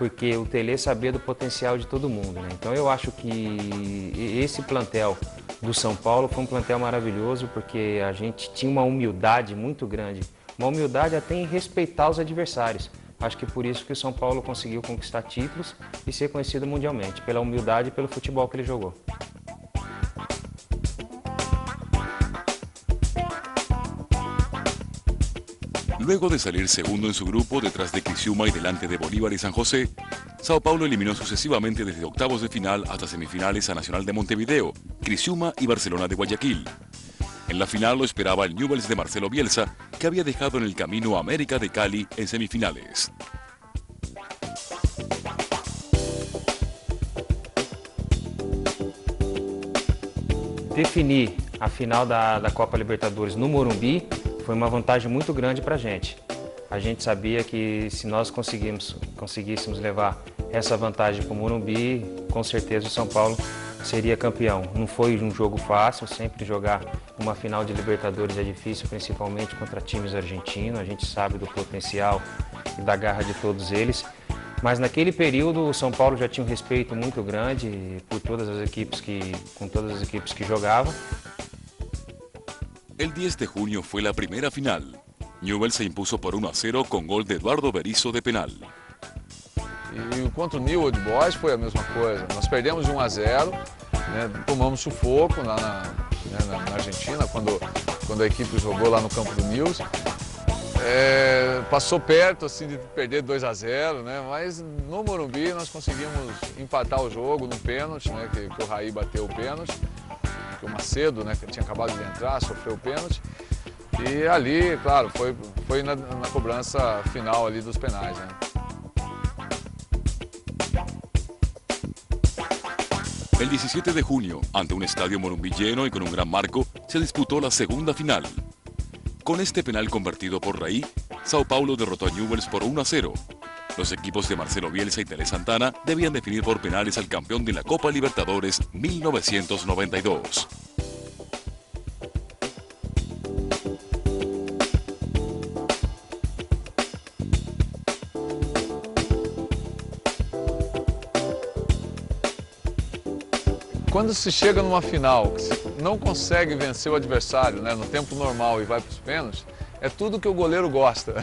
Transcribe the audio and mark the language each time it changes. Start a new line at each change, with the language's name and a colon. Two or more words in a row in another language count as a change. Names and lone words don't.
Portuguese: porque o Tele sabia do potencial de todo mundo, né? Então eu acho que esse plantel do São Paulo foi um plantel maravilhoso, porque a gente tinha uma humildade muito grande, uma humildade até em respeitar os adversários. Acho que por isso que o São Paulo conseguiu conquistar títulos e ser conhecido mundialmente, pela humildade e pelo futebol que ele jogou.
Spanish: Luego de salir segundo en su grupo detrás de Criciúma y delante de Bolívar y San José, Sao Paulo eliminó sucesivamente desde octavos de final hasta semifinales a Nacional de Montevideo, Criciúma y Barcelona de Guayaquil. En la final lo esperaba el Newell's de Marcelo Bielsa, que había dejado en el camino a América de Cali en semifinales.
Portuguese: Definir a final da Copa Libertadores no Morumbi foi uma vantagem muito grande para a gente. A gente sabia que se nós conseguíssemos levar essa vantagem para o Morumbi, com certeza o São Paulo seria campeão. Não foi um jogo fácil, sempre jogar uma final de Libertadores é difícil, principalmente contra times argentinos. A gente sabe do potencial e da garra de todos eles. Mas naquele período o São Paulo já tinha um respeito muito grande por todas as equipes com todas as equipes que jogavam.
Spanish: El 10 de junio fue la primera final. Newell's se impuso por 1-0 con gol de Eduardo Berizzo de penal.
Portuguese: E contra o Newell's Boys foi a mesma coisa. Nós perdemos de 1-0, né, tomamos sufoco na Argentina, quando a equipe jogou lá no campo do Newell's. Passou perto assim, de perder 2-0, né, mas no Morumbi nós conseguimos empatar o jogo no pênalti, né, que o Raí bateu o pênalti. O Macedo, né, que tinha acabado de entrar, sofreu o pênalti. E ali, claro, foi na cobrança final ali dos penais, né?
Spanish: El 17 de junio, ante un estadio Morumbi lleno y con un gran marco, se disputó la segunda final. Con este penal convertido por Raí, Sao Paulo derrotó a Newell's por 1-0. Los equipos de Marcelo Bielsa y Tele Santana debían definir por penales al campeón de la Copa Libertadores 1992.
Portuguese: Quando se chega numa final, que se não consegue vencer o adversário, né, no tempo normal e vai para os pênaltis, é tudo que o goleiro gosta.